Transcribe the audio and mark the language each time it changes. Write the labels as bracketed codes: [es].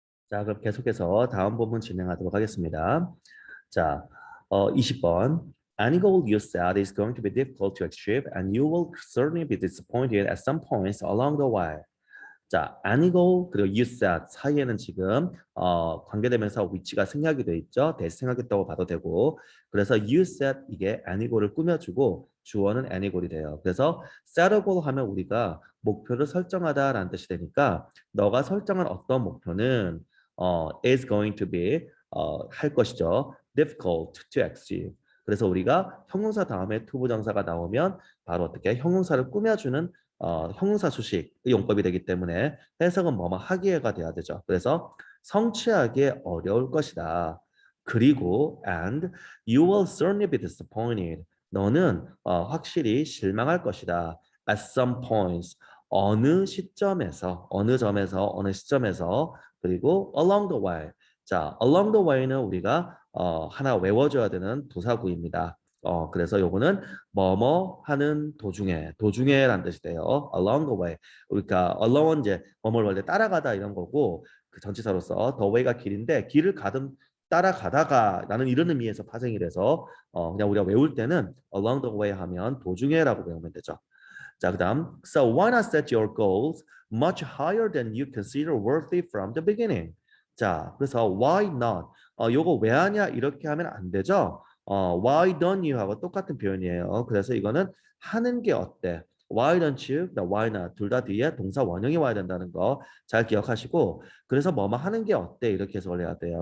[ko] 자, 그럼 계속해서 다음 부분 진행하도록 하겠습니다. 자, 20번. [en] Any goal you set is going to be difficult to achieve, and you will certainly be disappointed at some points along the way. [ko] 자, [en] any goal [ko] 그리고 [en] you set [ko] 사이에는 지금 관계대명사 위치가 생략이 돼 있죠. 대시 생략했다고 봐도 되고, 그래서 [en] you set [ko] 이게 any goal을 꾸며주고 주어는 any goal이 돼요. 그래서 [en] set a goal [ko] 하면 우리가 목표를 설정하다라는 뜻이 되니까 너가 설정한 어떤 목표는 [en] is going to be [ko] 할 것이죠. [en] difficult to achieve. [ko] 그래서 우리가 형용사 다음에 투부정사가 나오면 바로 어떻게 형용사를 꾸며주는 형용사 수식 용법이 되기 때문에 해석은 뭐뭐 하기에가 돼야 되죠. 그래서 성취하기 어려울 것이다. 그리고 [en] and you will certainly be disappointed. [ko] 너는 확실히 실망할 것이다. [en] At some points. [ko] 어느 시점에서, 어느 점에서, 어느 시점에서 그리고 [en] along the way. [ko] 자, [en] along the way [ko] 는 우리가 하나 외워줘야 되는 부사구입니다. 그래서 요거는 뭐뭐 하는 도중에라는 뜻이 돼요. [en] along the way. [ko] 그러니까 along 이제 뭐뭐를 원래 따라가다 이런 거고 그 전치사로서 the way가 길인데 길을 가든 따라가다가 나는 이런 의미에서 파생이 돼서 그냥 우리가 외울 때는 [en] along the way [ko] 하면 도중에라고 외우면 되죠. 자, 그다음 [en] so why not set your goals much higher than you consider worthy from the beginning. [ko] 자, 그래서 [en] why not [ko] 요거 왜 하냐 이렇게 하면 안 되죠. [en] why don't you [ko] 하고 똑같은 표현이에요. 그래서 이거는 하는 게 어때? [en] Why don't you? why not? [ko] 둘 다 뒤에 동사 원형이 와야 된다는 거 잘 기억하시고 그래서 뭐뭐 하는 게 어때? 이렇게 해석을 해야 돼요.